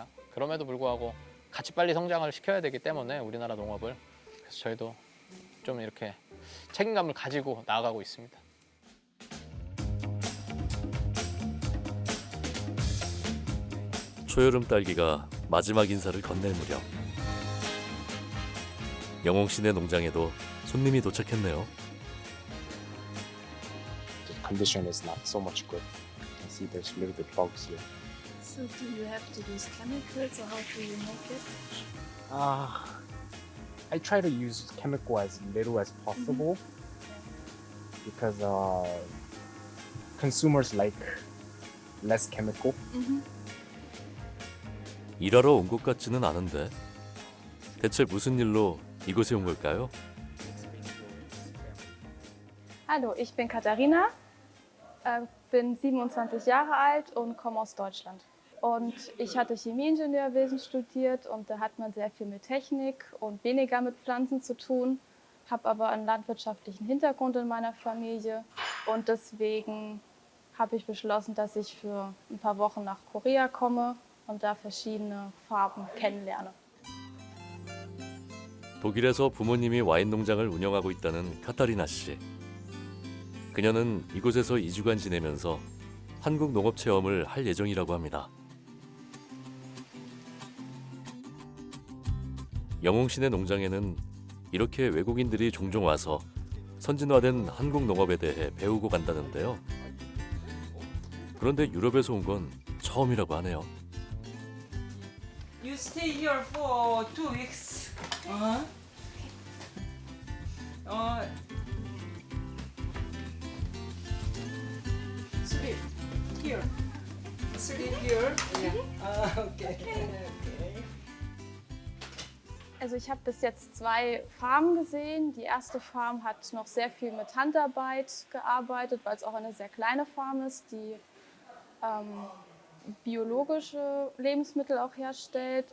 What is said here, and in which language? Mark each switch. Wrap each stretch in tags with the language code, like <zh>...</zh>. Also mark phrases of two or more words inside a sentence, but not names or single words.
<ko>그럼에도 불구하고 같이 빨리 성장을 시켜야 되기 때문에 우리나라 농업을 그래서 저희도 좀 이렇게 책임감을 가지고 나아가고 있습니다. 초여름 딸기가 마지막 인사를 건넬 무렵 영홍 씨네 농장에도 손님이 도착했네요.</ko> <en>The condition is not so much good. see there's a little bit bugs here. So do you have to use chemicals or how do you make it? I try to use chemical as little as possible because consumers like less chemical.</en> <ko>일하러 온 것 같지는 않은데 대체 무슨 일로 이곳에 온 걸까요?</ko> <de>Hallo, ich bin Katharina, bin 27 Jahre alt und komme aus Deutschland. Und ich hatte Chemieingenieurwesen studiert und da hat man sehr viel mit Technik und weniger mit Pflanzen zu tun. Habe aber einen landwirtschaftlichen Hintergrund in meiner Familie und deswegen habe ich beschlossen, dass ich für ein paar Wochen nach Korea komme und da verschiedene Farben kennenlerne.</de> <ko>독일에서 부모님이 와인 농장을 운영하고 있다는 카타리나 씨. 그녀는 이곳에서 2주간 지내면서 한국 농업 체험을 할 예정이라고 합니다. 영웅신의 농장에는 이렇게 외국인들이 종종 와서 선진화된 한국 농업에 대해 배우고 간다는데요. 그런데 유럽에서 온 건 처음이라고 하네요.</ko> <en>You stay here for 2 weeks. Sleep here. Sleep here. Yeah. Okay.</en> <de>Also ich habe bis jetzt 2 Farmen gesehen. Die erste Farm hat noch sehr viel mit Handarbeit gearbeitet, weil es auch eine sehr kleine Farm ist, die biologische Lebensmittel auch herstellt.</de>